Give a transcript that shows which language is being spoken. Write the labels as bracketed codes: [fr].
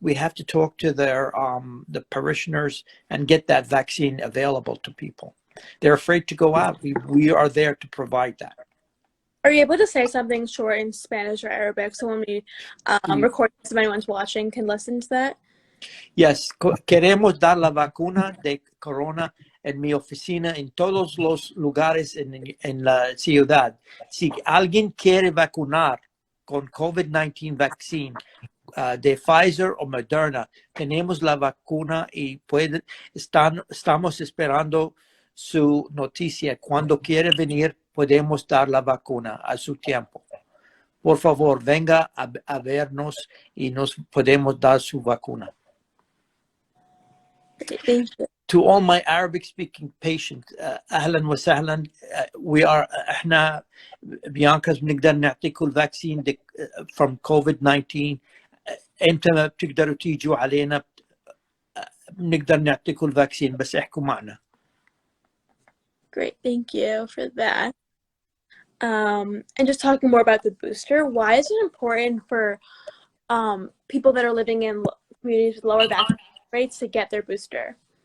[en] We have to talk to the parishioners and get that vaccine available to people. They're afraid to go out. We are there to provide that. Are you able to say something short in Spanish or Arabic so when we record this, if anyone's watching can listen to that? [es] Yes, queremos dar la vacuna de corona en mi oficina en todos los lugares en la ciudad. Si alguien quiere vacunar con COVID-19 vaccine de Pfizer o Moderna, tenemos la vacuna y estamos esperando su noticia. Cuando quiere venir, podemos dar la vacuna a su tiempo. Por favor, venga a vernos y nos podemos dar su vacuna. [en] Okay, thank you. To all my Arabic-speaking patients, [ar] أهلا وسهلا. احنا بيانكا's بنقدر نعطيكم الفاكسين [en] from COVID-19. [ar] انت ما بتقدروا تيجوا علينا بنقدر نعطيكم الفاكسين بس احكوا معنا. [en] Great, thank you for that. And just talking more about the booster, why is it important for people that are living in communities with lower vaccination rates to get their booster?